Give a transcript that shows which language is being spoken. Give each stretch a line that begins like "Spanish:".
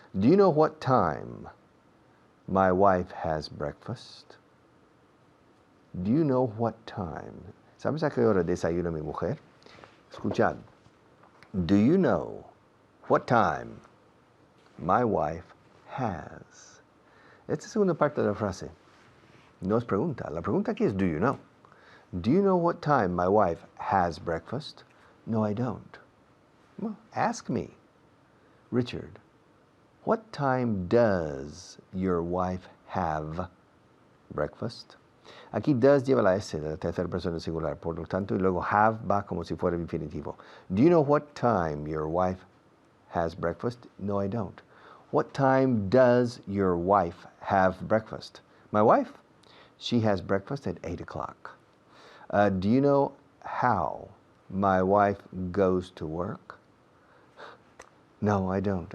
English: Do you know what time my wife has breakfast? Do you know what time?
Spanish: ¿Sabes a qué hora desayuna mi mujer? Escuchad.
English: Do you know what time my wife has?
Spanish: Esta es una parte de la frase. No es pregunta. La pregunta aquí es
English: do you know? Do you know what time my wife has breakfast? No, I don't. Well, ask me. Richard, what time does your wife have breakfast?
Spanish: Aquí does lleva la S de la tercera persona singular, por lo tanto, y luego have va como si fuera infinitivo.
English: Do you know what time your wife has breakfast? No, I don't. What time does your wife have breakfast? My wife? She has breakfast at 8 o'clock. Do you know how my wife goes to work? No, I don't.